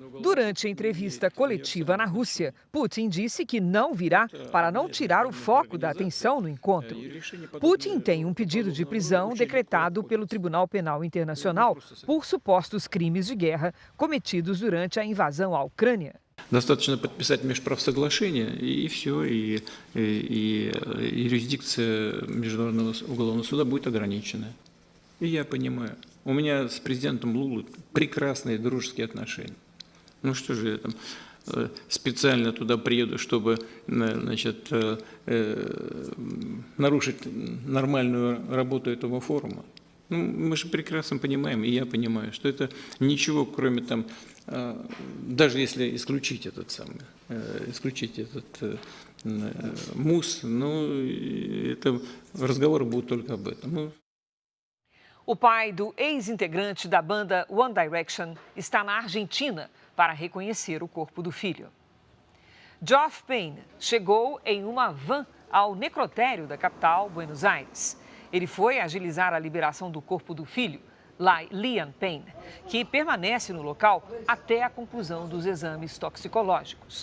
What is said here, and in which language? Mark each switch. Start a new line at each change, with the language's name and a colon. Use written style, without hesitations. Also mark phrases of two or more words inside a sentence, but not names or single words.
Portuguese: Durante a entrevista coletiva na Rússia, Putin disse que não virá para não tirar o foco da atenção no encontro. Putin tem um pedido de prisão decretado pelo Tribunal Penal Internacional por supostos crimes de guerra cometidos durante a invasão à Ucrânia.
Russian: Достаточно подписать межправсоглашение, и все, и юрисдикция Международного уголовного суда будет ограничена. И я понимаю, у меня с президентом Лулой прекрасные дружеские отношения. Ну что же я там специально туда приеду, чтобы, значит, нарушить нормальную работу этого форума? Ну, мы же прекрасно понимаем, и я понимаю, что это ничего, кроме там, даже если исключить этот МУС, ну, это разговоры будут только об этом.
Portuguese: O pai do ex-integrante da banda One Direction está na Argentina para reconhecer o corpo do filho. Geoff Payne chegou em uma van ao necrotério da capital, Buenos Aires. Ele foi agilizar a liberação do corpo do filho, Liam Payne, que permanece no local até a conclusão dos exames toxicológicos.